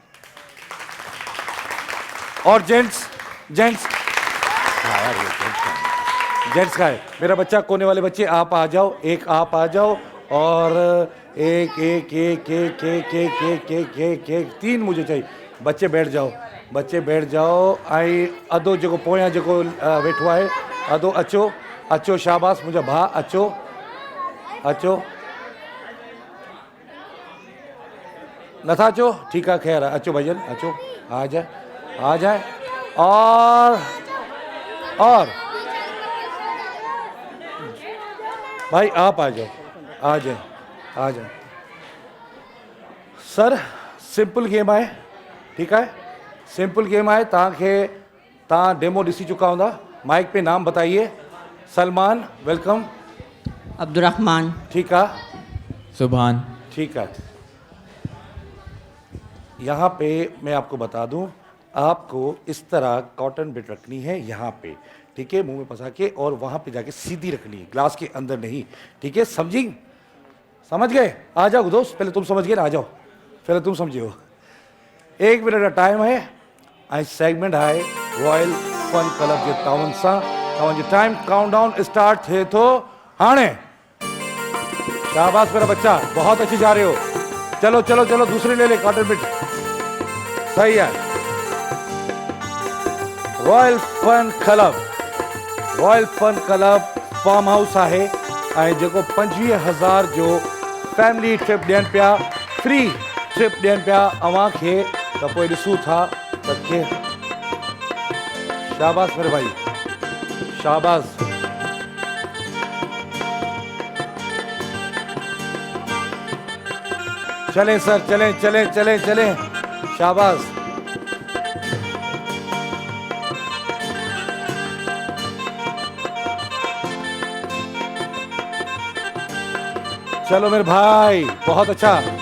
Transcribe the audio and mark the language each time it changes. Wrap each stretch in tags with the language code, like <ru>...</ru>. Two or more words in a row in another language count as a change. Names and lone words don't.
<hi>और जेंट्स जेंट्स हाँ यार, ये जेंट्स का है। मेरा बच्चा, कोने वाले बच्चे आप आ जाओ, एक आप आ जाओ, और एक एक एक एक एक एक एक एक एक एक 3 मुझे चाहिए। बच्चे बैठ जाओ, बच्चे बैठ जाओ।</hi> <sd>आई अदो जेको पोयां जेको वेठो आहे, अदो अचो अचो, शाबाश मुंहिंजा भाउ, अचो अचो। नथा अचो, ठीकु आहे, ख़ैर आहे, अचो भजन, अचो,</sd> <hi>आ जाए आ जाए। और भाई आप आ जाओ, आ जाए आ जाए।</hi> <sd>सर</sd> <en>simple game</en> <sd>आहे, ठीकु आहे,</sd> <en>simple game</en> <sd>आहे। तव्हां डेमो ॾिसी चुका हूंदा।</sd> <hi>माइक पे नाम बताइए। सलमान, वेलकम। अब्दुर्रहमान। ठीक है, सुभान। ठीक है। यहाँ पे मैं आपको बता दूं, आपको इस तरह</hi> <en>cotton bit</en> <hi>रखनी है यहाँ पे, ठीक है, मुंह में फंसा के, और वहाँ पे जाके सीधी रखनी है, ग्लास के अंदर नहीं, ठीक है, समझी? समझ गए? आ जाओ दोस्त, पहले तुम समझ गए ना, आ जाओ, पहले तुम समझे हो। 1 मिनट का टाइम है।</hi> <sd>आई सेगमेंट है रॉयल फन क्लब जे तव्हां सां। तव्हांजो</sd> <en>time countdown start</en> <sd>थे तो हाणे।</sd> <hi>शाबाश मेरा बच्चा, बहुत अच्छी जा रहे हो। चलो चलो चलो, दूसरी ले ले</hi> <en>cotton bit,</en> <hi>सही है। रॉयल फन क्लब</hi> <en>farm house</en> <hi>है,</hi> <sd>ऐं जेको 25,000 जो</sd> <en>family trip</en> <sd>ॾियनि पिया,</sd> <en>free trip</en> <sd>ॾियनि पिया अव्हां खे, त पोइ ॾिसूं था त के।</sd> <hi>शाबाश मेरे भाई, शाबाश। चलें सर, चलें चलें चलें चलें, शाबाश। चलो मेरे भाई, बहुत अच्छा।</hi>